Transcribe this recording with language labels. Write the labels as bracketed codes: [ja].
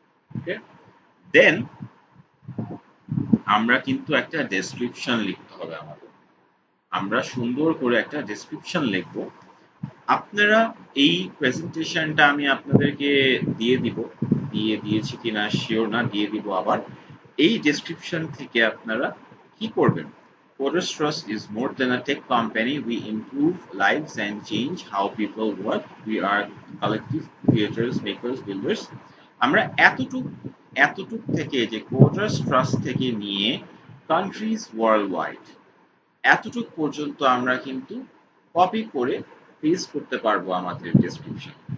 [bn] ওকে, দেন আমরা কিন্তু একটা ডেসক্রিপশন লিখতে হবে আমাদের। আমরা সুন্দর করে একটা ডেসক্রিপশন লিখব। আপনারা এই প্রেজেন্টেশনটা আমি আপনাদেরকে দিয়ে দিব, দিয়েছি কিনা শিওর না, দিয়ে দিব আবার। এই ডেসক্রিপশন থেকে আপনারা কি করবেন? [en] Coders Trust is more than a tech company. We improve lives and change how people work. We are collective creators, makers, builders. [bn] আমরা এতটুক থেকে যে Coders Trust থেকে নিয়ে [en] countries worldwide [bn] এতটুক পর্যন্ত আমরা কিন্তু কপি করে পেস্ট করতে পারবো আমাদের ডেসক্রিপশন।